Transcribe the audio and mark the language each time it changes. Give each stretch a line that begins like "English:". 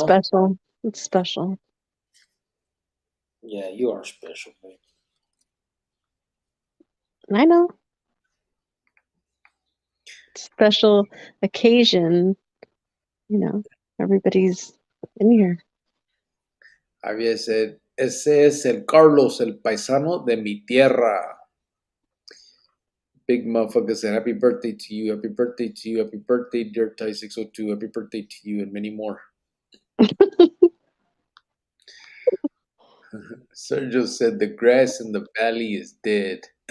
English: special. It's special. Yeah, you are special, man. I know. Special occasion. You know, everybody's in here.
Spanish: Javier said, ese es el Carlos, el paisano de mi tierra.
English: Big motherfucker said, happy birthday to you, happy birthday to you, happy birthday, dear Ty 602, happy birthday to you, and many more. Sergio said, the grass in the valley is dead.